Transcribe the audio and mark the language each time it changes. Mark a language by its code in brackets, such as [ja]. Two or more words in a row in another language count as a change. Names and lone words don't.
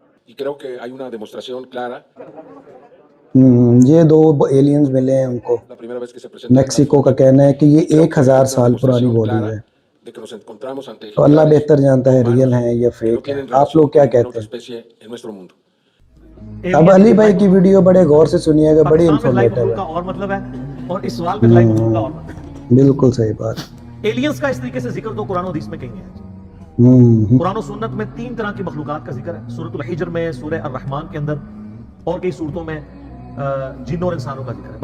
[es] Y creo que hay una demostración clara. [ur] یہ دو ایلینز ملے ہیں ان کو. [es] La primera vez que se presenta [ur] میکسیکو کا کہنا ہے کہ یہ [es] creo que [ur] 1000 [es] hay una [ur] سال پرانی [es] demostración [ur] باڈی [es] clara [ur] ہے. [es] de que nos encontramos ante [ur] تو اللہ [es] ejemplares [ur] بہتر جانتا ہے ریئل ہیں یا [es] que no [ur] فیک ہیں. [es] tienen [ur] آپ لوگ [es] relación [ur] کیا [es] con ninguna [ur] کہتے [es] otra [ur] ہیں؟ [es] especie en nuestro mundo. [ur] اب علی بھائی کی ویڈیو بڑے غور سے سنیے گا, بڑی پاکستان میں خلائی انفارمیٹیو مخلوق کا ہے. اور مطلب ہے اور اس سوال میں خلائی مخلوق کا اور مطلب ہے. بالکل صحیح بات. ایلینز کا اس طریقے سے ذکر تو قرآن و حدیث میں کہیں ہے. قرآن و سنت میں 3 طرح کی مخلوقات کا ذکر ہے. سورۃ الحجر میں, سورہ الرحمن کے اندر اور کئی صورتوں میں جنوں اور انسانوں کا ذکر ہے.